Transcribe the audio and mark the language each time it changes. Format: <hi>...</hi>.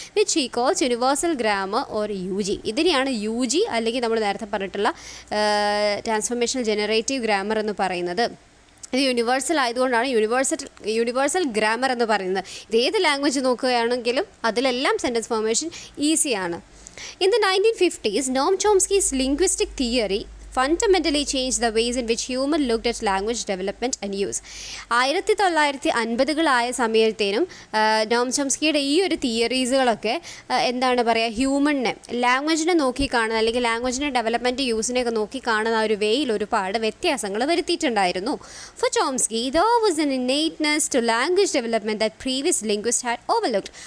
<en>Which he calls universal grammar or UG.</en> <ml>ഇതിനെയാണ് UG അല്ലെങ്കിൽ നമ്മൾ നേരത്തെ പറഞ്ഞിട്ടുള്ള ട്രാൻസ്ഫോർമേഷണൽ ജനറേറ്റീവ് ഗ്രാമർ എന്ന് പറയുന്നത്. ഇത് യൂണിവേഴ്സൽ ആയതുകൊണ്ടാണ് യൂണിവേഴ്സൽ ഗ്രാമർ എന്ന് പറയുന്നത്. ഇത് ഏത് ലാംഗ്വേജ് നോക്കുകയാണെങ്കിലും അതിലെല്ലാം സെൻറ്റൻസ് ഫോർമേഷൻ ഈസിയാണ്.</ml> <en>In the 1950s, Noam Chomsky's linguistic theory fundamentally changed the ways in which human looked at language development and use.</en> <ml>1950-കളായ സമയത്തേനും നോം ചോംസ്കിയുടെ ഈ ഒരു തിയറീസുകളൊക്കെ എന്താണ് പറയുക, ഹ്യൂമണിനെ, ലാംഗ്വേജിനെ നോക്കിക്കാണുന്ന അല്ലെങ്കിൽ ലാംഗ്വേജിൻ്റെ ഡെവലപ്മെൻറ്റ് യൂസിനെയൊക്കെ നോക്കിക്കാണുന്ന ആ ഒരു വേയിൽ ഒരുപാട് വ്യത്യാസങ്ങൾ വരുത്തിയിട്ടുണ്ടായിരുന്നു.</ml> <en>For Chomsky, there was an innateness to language development that previous linguists had overlooked.</en>